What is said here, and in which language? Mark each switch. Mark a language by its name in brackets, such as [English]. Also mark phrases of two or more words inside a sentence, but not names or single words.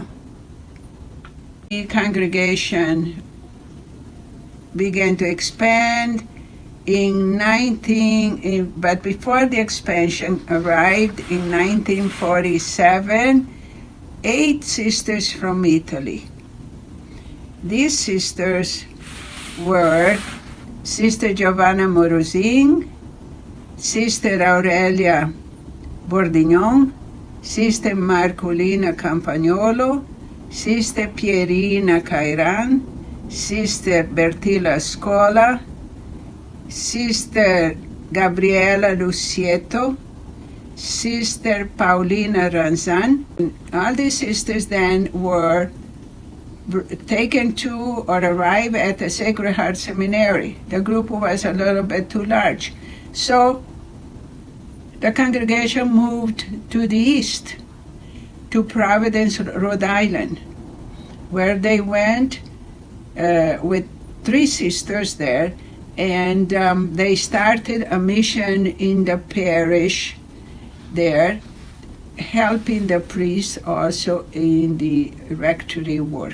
[English] The congregation began to expand but before the expansion arrived in 1947, 8 sisters from Italy. These sisters were Sister Giovanna Morosin, Sister Aurelia Bordignon, Sister Marcolina Campagnolo, Sister Pierina Cairan, Sister Bertilla Scola, Sister Gabriela Lucieto, Sister Paulina Ranzan. All these sisters then were taken to or arrived at the Sacred Heart Seminary. The group was a little bit too large. So the congregation moved to the east, to Providence, Rhode Island, where they went with 3 sisters there, and they started a mission in the parish there, helping the priests also in the rectory work.